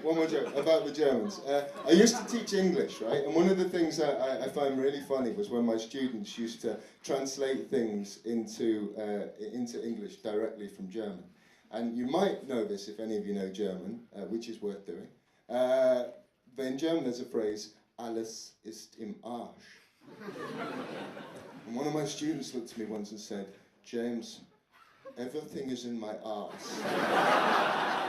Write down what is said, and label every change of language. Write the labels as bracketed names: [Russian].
[English] One more joke about the Germans. I used to teach English, right? And one of the things that I find really funny was when my students used to translate things into English directly from German. And you might know this if any of you know German, which is worth doing. But in German there's a phrase, [German] alles ist im Arsch. [English] And one of my students looked at me once and said, James, everything is in my arse.